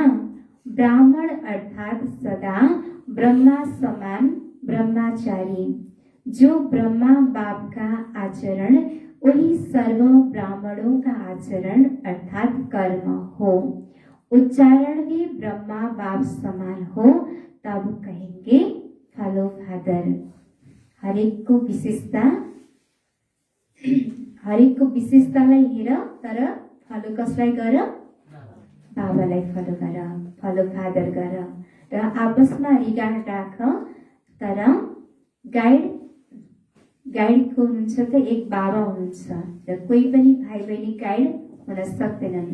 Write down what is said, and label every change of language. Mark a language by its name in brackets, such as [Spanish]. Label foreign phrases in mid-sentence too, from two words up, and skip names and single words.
[Hindi] ब्राह्मण अर्थात सदा ब्रह्मा समान ब्रह्मचारी। जो ब्रह्मा बाप का आचरण वही सर्व ब्राह्मणों का आचरण अर्थात कर्म हो। उच्चारण भी ब्रह्मा बाप समान हो तब कहेंगे [English] follow father. [Nepali] हरेक को विशेषतालाई हेर तर फलो कसलाई गर? बाबालाई फलो गर, [English] follow father [Nepali] गर र आपसमा रिगार्ड राख। तर गाइडको हुनुहुन्छ त एक बाबा हुनुहुन्छ र कोही पनि भाइ बहिनी गाइड हुन सक्दैनन्।